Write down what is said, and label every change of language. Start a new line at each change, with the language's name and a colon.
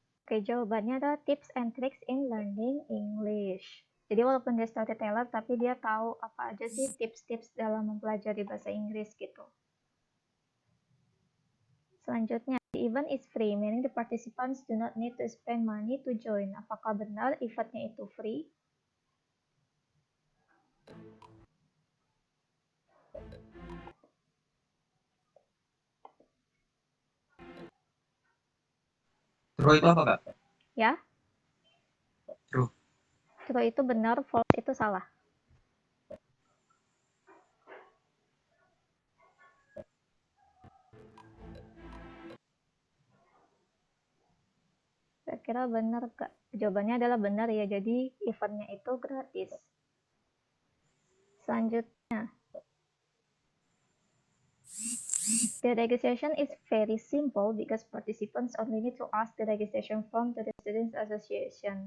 English: Oke,
Indonesian: jawabannya adalah
English: tips and tricks in learning English.
Indonesian: Jadi walaupun dia storyteller, tapi dia tahu apa aja sih tips-tips dalam mempelajari bahasa Inggris gitu.
English: Selanjutnya, the event is free, meaning the participants do not need to spend money to join.
Indonesian: Apakah benar eventnya itu free? True itu apa, Kak? Ya?
English: True.
Indonesian: True itu benar, false itu salah. Saya kira benar, Kak. Jawabannya adalah benar ya, jadi eventnya itu gratis.
English: Selanjutnya, the registration is very simple because participants only need to ask the registration form to the Students Association.